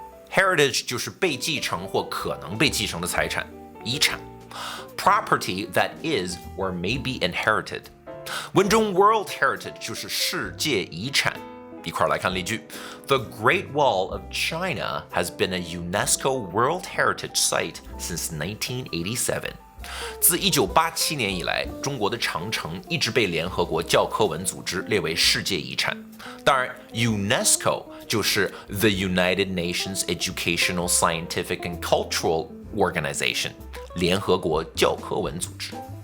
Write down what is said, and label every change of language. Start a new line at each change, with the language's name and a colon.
Chinese: Heritage 就是被继承或可能被继承的财产，遗产。
English: Property that is or may be inherited.
Chinese: 文中 World Heritage 就是世界遗产。一块儿来看例句
English: The Great Wall of China has been a UNESCO World Heritage Site since 1987.
Chinese: 自1987年以来，中国的长城一直被联合国教科文组织列为世界遗产。当然 UNESCO 就是 The United Nations Educational, Scientific and Cultural Organization 联合国教科文组织。